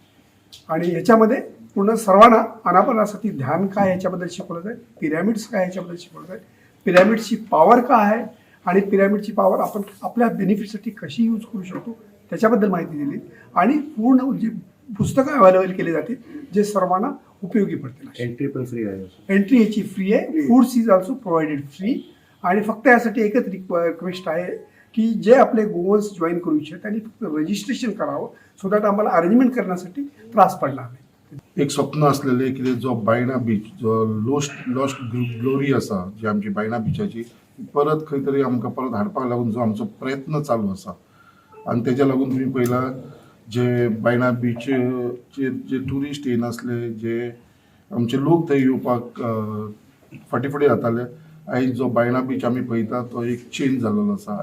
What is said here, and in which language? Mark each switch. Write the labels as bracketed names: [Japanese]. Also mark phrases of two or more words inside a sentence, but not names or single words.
[Marathi] आणि ह्याच्यामध्ये पूर्ण सर्वांना अनापानासाठी ध्यान काय ह्याच्याबद्दल शिकवलं जाईल, पिरॅमिड्स काय ह्याच्याबद्दल शिकवलं जाईल, पिरॅमिडची पॉवर काय आहे आणि पिरॅमिडची पॉवर आपण आपल्या बेनिफिटसाठी कशी यूज करू शकतो त्याच्याबद्दल माहिती दिली आणि पूर्ण जी पुस्तकं अवेलेबल केली जातील जे सर्वांना उपयोगी पडतील. एंट्री पण फ्री आहे. एंट्री याची फ्री आहे. [English] Foods is also provided free. [Marathi] आणि फक्त यासाठी एकच रिक्वेस्ट आहे की जे आपले गोवन्स जॉईन करू इच्छित त्यांनी फक्त रजिस्ट्रेशन करावं [English] so that [Marathi] आम्हाला अरेंजमेंट करण्यासाठी त्रास पडणार नाही. [Konkani] एक स्वप्न असलेले की जो बायणा बीच जो [English] lost glory [Konkani] असा जी आमची बायणा बीचाची परत खंय तरी आमकां परत हाडपाक लागून जो आमचो प्रयत्न चालू आसा आणि तेच्या लागून तुम्ही पळयला जे बायणा बीचचे जे ट्युरिस्ट येनासले, जे आमचे लोक थंय येवपाक फाटी जाताले, आयज जो बायणा बीच आमी पळयता तो एक चेंज जाल्लो आसा.